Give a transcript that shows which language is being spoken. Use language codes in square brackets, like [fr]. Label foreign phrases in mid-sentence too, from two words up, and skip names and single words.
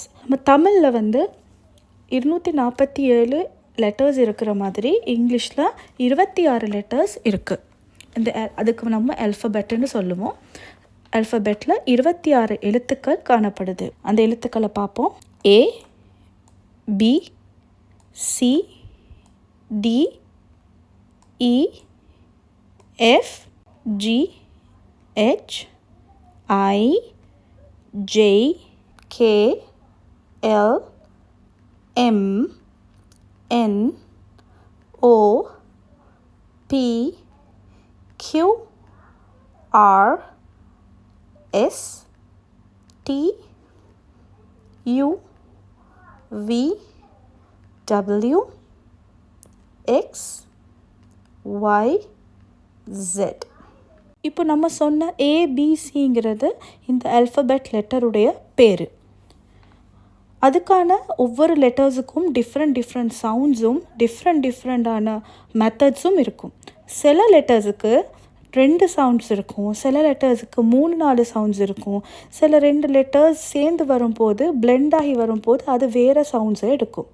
[ta] நம்ம தமிழில் 247 லெட்டர்ஸ் இருக்கிற மாதிரி இங்கிலீஷில் 26 லெட்டர்ஸ் இருக்குது. அதுக்கு நம்ம அல்ஃபபெட்டுன்னு சொல்லுவோம். அல்ஃபபெட்டில் 26 எழுத்துக்கள் காணப்படுது. அந்த எழுத்துக்களை பார்ப்போம். [en] A, B, C, D, E, F, G, H, I, J, K, L, M, N, O, P, Q, R, S, T, U, V, W, X, Y, Z. [ta] இப்போ நம்ம சொன்ன ஏபிசிங்கிறது இந்த [en] alphabet letter [ta] பேர். அதுக்கான ஒவ்வொரு லெட்டர்ஸுக்கும் [en] different sounds different methods [ta] இருக்கும். சில லெட்டர்ஸுக்கு 2 சவுண்ட்ஸ் இருக்கும், சில லெட்டர்ஸுக்கு 3-4 சவுண்ட்ஸ் இருக்கும், சில 2 லெட்டர்ஸ் சேர்ந்து வரும்போது பிளெண்ட் ஆகி வரும்போது அது வேறு சவுண்ட்ஸை எடுக்கும்.